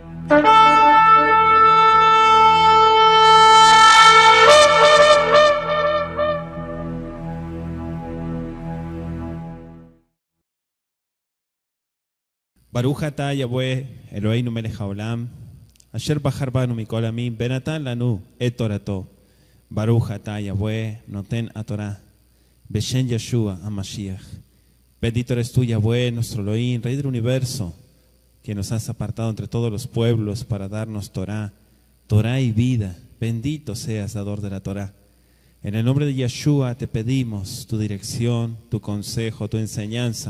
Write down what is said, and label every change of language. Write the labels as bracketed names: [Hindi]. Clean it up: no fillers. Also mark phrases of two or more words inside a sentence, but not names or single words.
[Hebrew] ברוך אתה יהוה אלוהינו מלך העולם, אשר בחר בנו מכל עמים, ונתן לנו את תורתו. ברוך אתה יהוה נותן התורה, בשם ישוע המשיח. [Spanish] Bendito eres tú, Yahweh, nuestro Elohim, Rey del universo, que nos has apartado entre todos los pueblos para darnos Torah, Torah y vida. Bendito seas, dador de la Torah. En el nombre de Yeshua te pedimos tu dirección, tu consejo, tu enseñanza.